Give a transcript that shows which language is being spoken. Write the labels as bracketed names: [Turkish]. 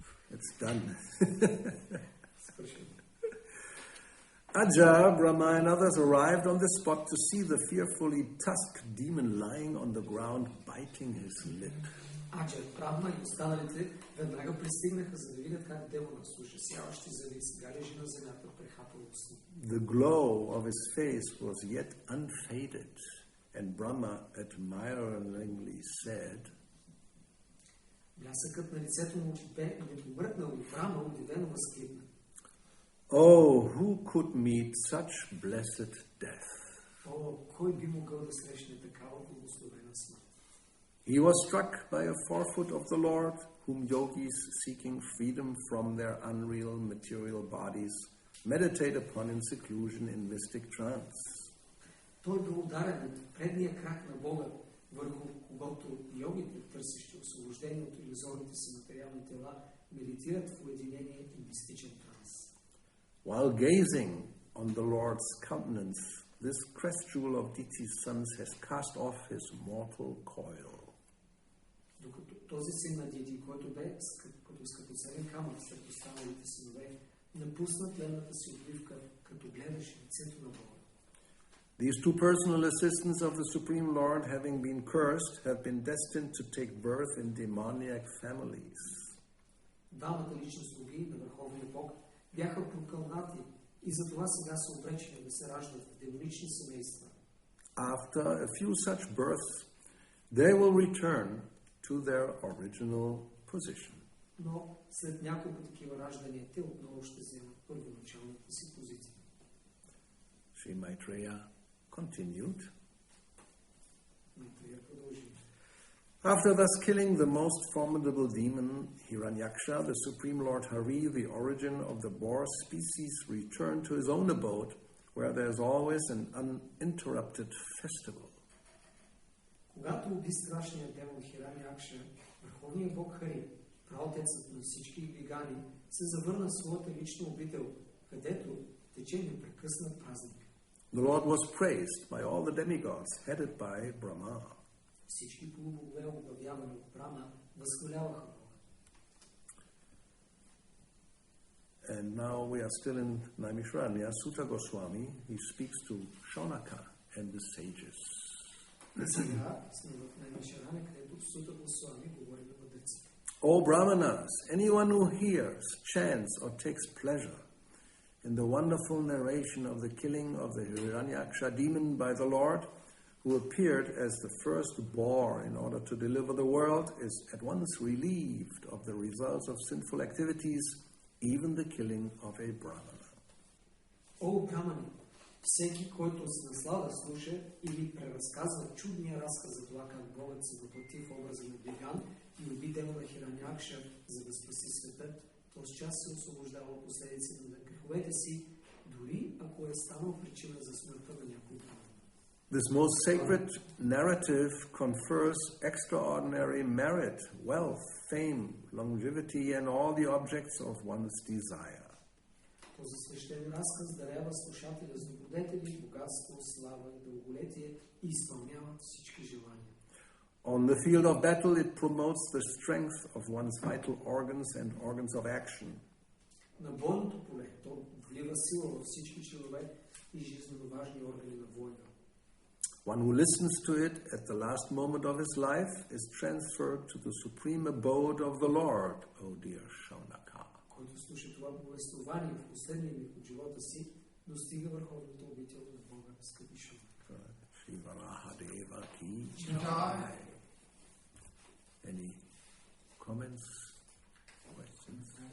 [English] It's done. Aja, Brahma, and others arrived on the spot to see the fearfully tusked demon lying on the ground, biting his lip. [Bulgarian] Аджа, Брахма и останалите веднага пристигнаха, за да видят как демонът с ужасяващи зъби сега лежи на земята, прехапал устни. [English] The glow of his face was yet unfaded, and Brahma admiringly said, [Bulgarian] Блясъкът на лицето му бе непомръкнал и Брахма удивено възкликна. [English] Oh, who could meet such blessed death? [Bulgarian] О, кой би могъл да срещне такава благословена смърт? [English] He was struck by a forefoot of the Lord, whom yogis seeking freedom from their unreal material bodies meditate upon in seclusion in mystic trance. [Bulgarian] Той бе ударен от предния крак на Бога, върху когото йогите, търсещи освобождение от илюзорните си материални тела, медитират в уединение и мистичен транс. [English] While gazing on the Lord's countenance, this crest jewel of Diti's sons has cast off his mortal coil. [Bulgarian] Докато този син на Дити, който бе като скъпоценен камък сред останалите синове, напусна тленната си обвивка, като гледаше лицето на Бога. [English] These two personal assistants of the Supreme Lord, having been cursed, have been destined to take birth in demoniac families. [Bulgarian] Двамата лични слуги на Върховния Бог бяха прокълнати и затова сега са обречени да се раждат в демонични семейства. [English] After a few such births, they will return to their original position. [Bulgarian] Но след няколко такива раждания, те отново ще вземат първоначалната си позиция. [English] Sri Maitreya continued. [Bulgarian] Майтрея продължи. [English] After thus killing the most formidable demon, Hiranyaksha, the Supreme Lord Hari, the origin of the boar species, returned to his own abode, where there is always an uninterrupted festival. [Bulgarian] Когато уби страшния демон Хиранякша, върховният бог Хари, праотецът на всички бигани, се завърна в своята лична обител, където тече непрекъснат празник. [English] The Lord was praised by all the demigods, headed by Brahma. [Bulgarian] Всички полубогове, оглавявани от Брама, възхваляваха Бога. [English] And now we are still in Naimisharanya. Sutta Goswami, he speaks to Shaunaka and the sages. [Bulgarian] Сега сме в Наймишаране, където Сута Госвами говори на мъдреците. [English] O Brahmanas, anyone who hears, chants, or takes pleasure in the wonderful narration of the killing of the Hiranyaksha demon by the Lord, who appeared as the first boar in order to deliver the world, is at once relieved of the results of sinful activities, even the killing of a Brahmana. [Bulgarian] О, Брамани, всеки, който с наслада слуша или преразказва чудния разказ за това как Богът се въплати в образа на Биган и уби демона Хиранякша, за да спаси света, то с час се освобождава от последиците на греховете си, дори ако е станал причина за смъртта на някой Браман. [English] This most sacred narrative confers extraordinary merit, wealth, fame, longevity, and all the objects of one's desire. [Bulgarian] Този свещен разказ дарява слушателя с добродетели, богатство, слава и дълголетие и изпълняват всички желания. [English] On the field of battle, it promotes the strength of one's vital organs and organs of action. [Bulgarian] На бойното поле то влива сила във всички членове и жизненно важни органи на война. [English] One who listens to it at the last moment of his life is transferred to the supreme abode of the Lord, O dear Shaunaka. [Bulgarian] Който слуша това повествование в последния миг от живота си, достига върховната обител на Бога, скъпи Шаунака. [Hindi] Shri Varaha Deva ki Jai. [English] Any comments, questions?